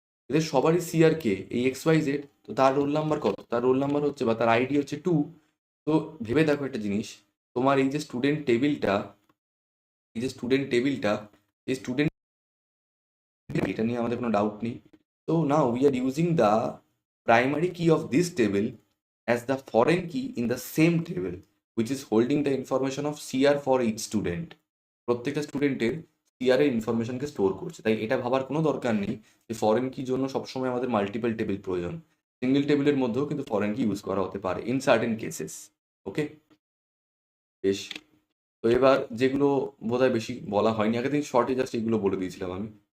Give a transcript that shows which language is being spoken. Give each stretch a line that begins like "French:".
Bangla: এদের সবারই সিআর কে এই XYZ, তো তার রোল নাম্বার কত? তার রোল নাম্বার হচ্ছে বা তার আইডি হচ্ছে 2। তো ভেবে দেখো একটা জিনিস, তোমার এই যে স্টুডেন্ট টেবিলটা, এই যে স্টুডেন্ট টেবিলটা, এই স্টুডেন্ট, এটা নিয়ে আমাদের কোনো ডাউট নেই।
English: তো now we are using the primary key of this table as the foreign key in the same table which is holding the information of CR for each student।
Bangla: প্রত্যেকটা স্টুডেন্টের সিআর এর ইনফরমেশনকে স্টোর করছে, তাই এটা ভাবার কোনো দরকার নেই যে ফরেন কির জন্য সবসময় আমাদের মাল্টিপল টেবিল প্রয়োজন। সিঙ্গেল টেবিলের মধ্যেও কিন্তু ফরেন কি ইউজ করা হতে পারে
English: in certain cases,
Bangla: ওকে? বেশ। তো এবার যেগুলো বোধহয় বেশি বলা হয়নি আগের দিন, শর্টে জাস্ট এগুলো বলে দিয়েছিলাম আমি।